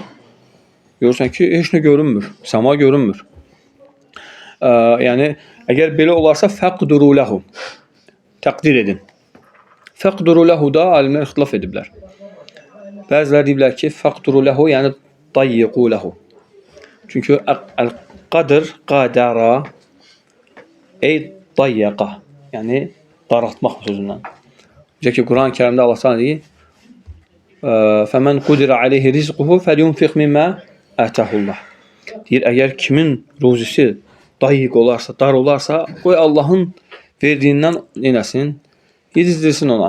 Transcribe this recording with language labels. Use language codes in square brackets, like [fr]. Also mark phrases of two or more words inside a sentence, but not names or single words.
[az] Görürsən ki, heç nə görünmür, səma görünmür. Yəni əgər belə olarsa [ar] فاقدروا له. [az] Təqdir edin. [ar] فاقدروا له [az] da alimlər ixtilaf ediblər. Bəziləri deyiblər ki, [ar] فاقدروا له, [az] yəni [ar] ضيقوا له. [az] Çünki [ar] القدر، قدر, [az] dayyaqa, yəni daraltmaq sözündən. Necə ki, Quran-ı Kərimdə Allah Teala deyir: [ar] "فمن قدر عليه رزقه فلينفق مما آتاه الله." [az] Deyir, əgər kimin ruzisi dayyiq olarsa, dar olarsa, qoy Allahın verdiyindən eləsin, yedizdirsin ona.